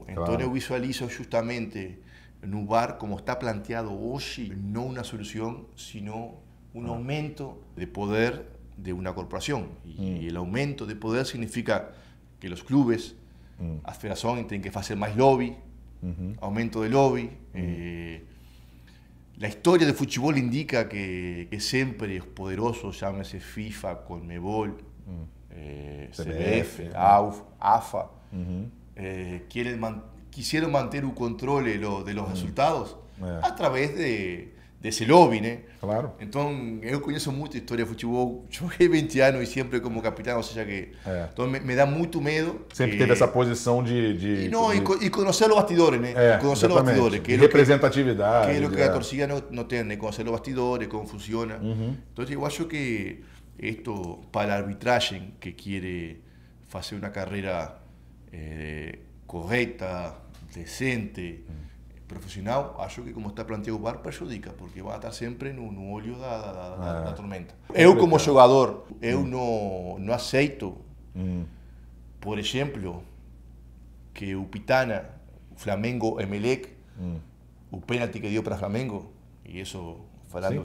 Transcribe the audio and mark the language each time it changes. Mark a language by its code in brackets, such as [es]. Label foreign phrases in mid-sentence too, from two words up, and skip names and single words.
[pt] Então, eu visualizo justamente no VAR, como está planteado hoje, não uma solução, sino um aumento de poder de uma corporação. E o aumento de poder significa que os clubes, as federações têm que fazer mais lobby, aumento de lobby. [es] La historia del fútbol indica que siempre los poderosos, llámese FIFA, Conmebol, CBF, AFA, quisieron mantener un control de los resultados a través de ese lobby, ¿no? Claro. Entonces, yo conozco mucha historia de fútbol. Yo jugué 20 años y siempre como capitán, o sea que... Entonces, me da mucho miedo. [pt] Sempre teve essa posição de... [es] Y conocer los bastidores, ¿no? Conocer los bastidores. Que representatividad. Que es lo que la torcida no tiene, conocer los bastidores, cómo funciona. Entonces, yo creo que esto, para el arbitraje que quiere hacer una carrera correcta, decente, [pt] profissional, acho que como está planteado o VAR prejudica, porque vai estar sempre no olho da tormenta. Eu como jogador, eu não aceito, por exemplo, que o Pitana, o Flamengo, Emelec, o pênalti que deu para Flamengo, e isso falando